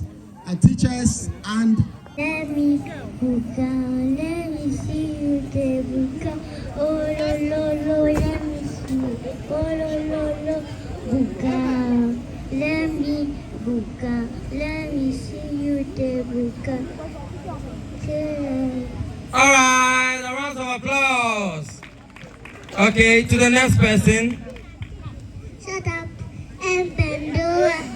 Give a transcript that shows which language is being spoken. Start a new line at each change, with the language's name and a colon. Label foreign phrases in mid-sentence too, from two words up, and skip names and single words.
English: Teachers and... Let me see you there, buka. Oh, lo, let me see you. Oh, lo, buka. Let me see you there, buka. All right, a round of applause. Okay, to the next person. Shut up and bend over.